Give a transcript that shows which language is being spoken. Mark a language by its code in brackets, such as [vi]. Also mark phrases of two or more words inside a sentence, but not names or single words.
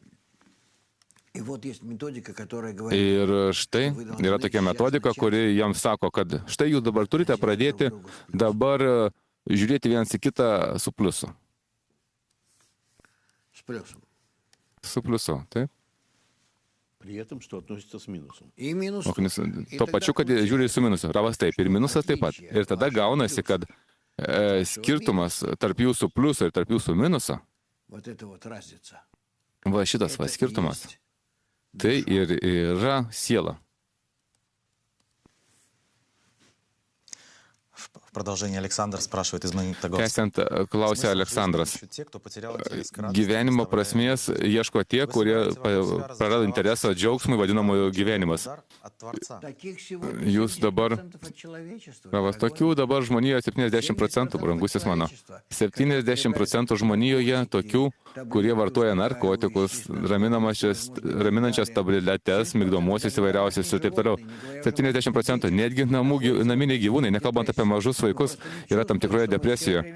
[lt] Ir štai yra tokia metodika, kuri jam sako, kad štai jūs dabar turite pradėti dabar žiūrėti vienas į kitą su pliusu. Su pliusu, taip? [ru] При этом, что относится с минусом. [lt] Tuo pačiu, kad žiūri su minusu. Ravas taip, ir minusas taip pat. Ir tada gaunasi, kad skirtumas tarp jūsų pliuso ir tarp jūsų minuso, va šitas skirtumas, tai ir yra siela. [ru] В продолжение Александр спрашивает из Магнитогорска. [lt] Tęsiant, klausė Aleksandras. [ru] Те, кто потерял интерес к радости, [lt] Gyvenimo prasmės ieško tie, kurie prarado interesą džiaugsmui, vadinamojo gyvenimas. [ru] дар от Творца. [lt] Jūs dabar, Ravas, tokių dabar žmonijoje 70%, brangusis mano. 70% žmonijoje tokių, kurie vartoja narkotikus, raminančias tabletes, migdomuosius įvairiausius ir taip toliau. 70%, netgi naminiai gyvūnai, nekalbant apie mažus vaikus, yra tam tikroje depresijoje.